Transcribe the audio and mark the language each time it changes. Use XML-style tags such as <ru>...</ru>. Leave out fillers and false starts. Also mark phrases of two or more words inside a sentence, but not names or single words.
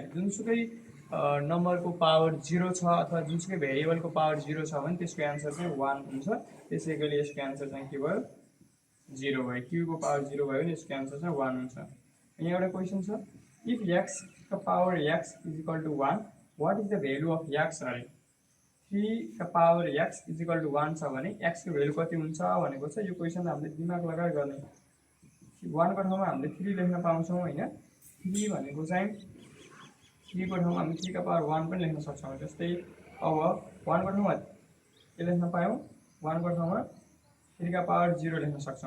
<ne>जुनसुकै नम्बरको पावर 0 छ अथवा जुनसुकै भेरिएबलको पावर 0 छ भने त्यसको एन्सर चाहिँ 1 हुन्छ। त्यसै गरी यसको एन्सर चाहिँ के भयो 0 भयो। क्यू को पावर 0 भयो भने यसको एन्सर चाहिँ 1 हुन्छ।</ne> <en>यहाँ एउटा क्वेसन छ, if x ka power x is equal to 1 what is the value of x अरे, 3 ka power x is equal to 1</en> <ne>छ भने एक्स को भ्यालु कति हुन्छ भनेको छ। यो क्वेसन हामीले दिमाग लगाएर गर्ने, 1 को ठाउँमा हामीले 3 लेख्न पाउँछौँ हैन। 3 भनेको चाहिँ 3 को ठाउँमा हामी 3 का पावर 1 पनि लेख्न सक्छौँ। जस्तै अब 1 को ठाउँमा के लेख्न पायौँ, 1 को ठाउँमा 3 का पावर 0 लेख्न सक्छौँ।</ne>